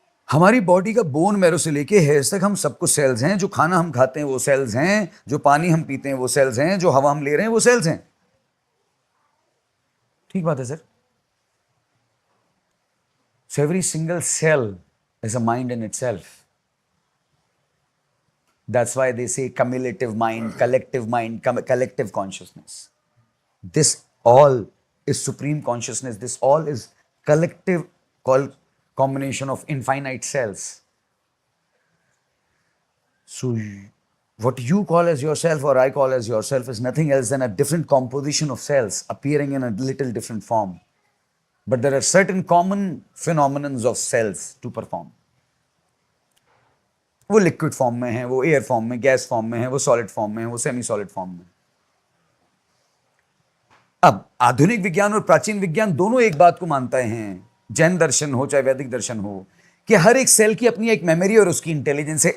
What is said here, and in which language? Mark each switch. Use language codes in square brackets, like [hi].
[hi] हमारी बॉडी का bone marrow से लेके हेयर्स तक हम सब कुछ सेल्स हैं। जो खाना हम खाते हैं वो सेल्स हैं, जो पानी हम पीते हैं वो सेल्स हैं, जो हवा हम ले रहे हैं वो सेल्स हैं, ठीक बात है sir. [en] So every single cell is a mind in itself. That's why they say cumulative mind, collective consciousness. This all is supreme consciousness. This all is collective combination of infinite cells. So what you call as yourself or I call as yourself is nothing else than a different composition of cells appearing in a little different form. But there are certain common phenomena of cells to perform. [hi] वो liquid form में है, वो air form में, gas form में है, वो solid form में है, वो सेमी सॉलिड फॉर्म में। अब आधुनिक विज्ञान और प्राचीन विज्ञान दोनों एक बात को मानते हैं, जैन दर्शन हो चाहे वैदिक दर्शन हो, कि हर एक सेल की अपनी एक मेमोरी और उसकी इंटेलिजेंस है।